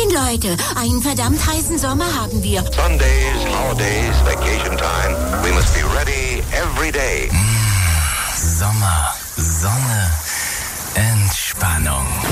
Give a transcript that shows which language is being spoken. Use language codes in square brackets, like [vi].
[de] Leute, einen verdammt heißen Sommer haben wir. [en] Sundays, holidays, vacation time. We must be ready every day. [de] Sommer, Sonne, Entspannung.